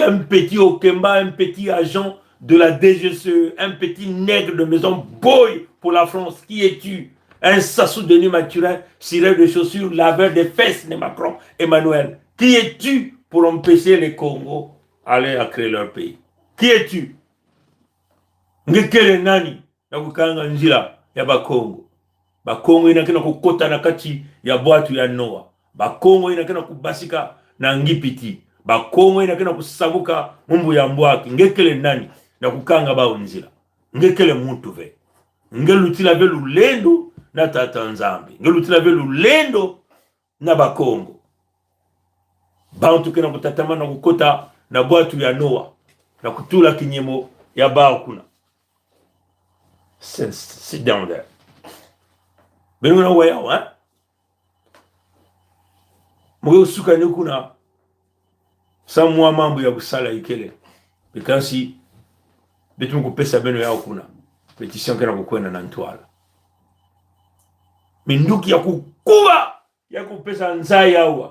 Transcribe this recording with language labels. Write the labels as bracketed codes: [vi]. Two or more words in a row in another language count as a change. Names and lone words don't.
[fr] Un petit Okemba, un petit agent de la DGCE, un petit nègre de maison boy pour la France. Qui es-tu? Un Sassou Denis Mathurin, cireur de chaussures, laveur des fesses de Macron, Emmanuel. Qui es-tu pour empêcher les Congos d'aller à créer leur pays? Qui es-tu? [kg] Ngekele nani na kukanga njila ya Bakongo. Bakongo inakena kukota na kati ya bwatu ya Noa. Bakongo inakena kubasika na ngipiti. Bakongo inakena kusabuka mumbu ya mbwaki. Ngekele nani na kukanga bao njila. Ngekele muntu ve. Ngelutila ve lulendo na tata nzambi. Ngelutila ve lulendo na Bakongo. Bantu kena kutatama na kukota na bwatu ya Noa. Na kutula kinyemo ya bao kuna. [en] Sit down there. [kg] Benuna waya, hein? Mwe usuka ni kuna samwa mambo ya kusala ikele. Bikansi betu mkupesa beno yao kuna. Petition kena kukwena na ntwala. Minduki ya kukuba ya kupesa nzai yawa.